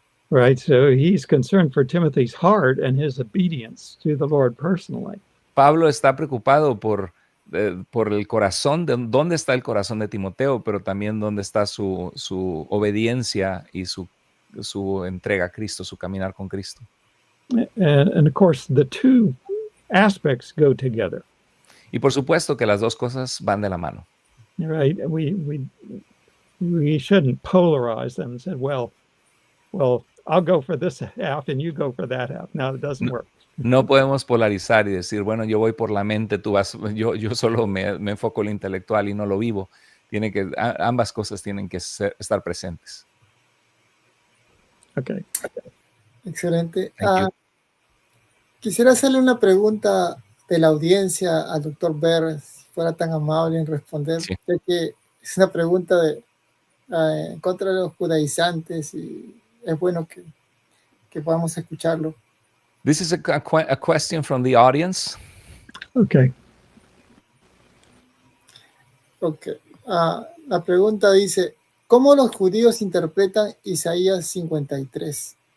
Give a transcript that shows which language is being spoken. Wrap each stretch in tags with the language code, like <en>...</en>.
<en>Right, so he's concerned for Timothy's heart and his obedience to the Lord personally.</en> <es>Pablo está preocupado por el corazón, dónde está el corazón de Timoteo, pero también dónde está su obediencia y su entrega a Cristo, su caminar con Cristo.</es> <en>And of course, the two aspects go together.</en> <es>Y por supuesto que las dos cosas van de la mano.</es> <en>Right, we shouldn't polarize them and say, well, I'll go for this half and you go for that half. No, it doesn't work.</en> <es>No podemos polarizar y decir, bueno, yo voy por la mente, yo solo me enfoco en lo intelectual y no lo vivo. Ambas cosas tienen que estar presentes.</es> <en>Okay.</en> <es>Excelente.</es> <en>Thank you.</en> <es>Quisiera hacerle una pregunta de la audiencia al doctor Berr, si fuera tan amable en responder, Sí. ya que es una pregunta en contra de los judaizantes y es bueno que podamos escucharlo.</es> <en>This is a question from the audience. Okay. Ok.</en> <es>La pregunta dice, ¿cómo los judíos interpretan Isaías 53?</es>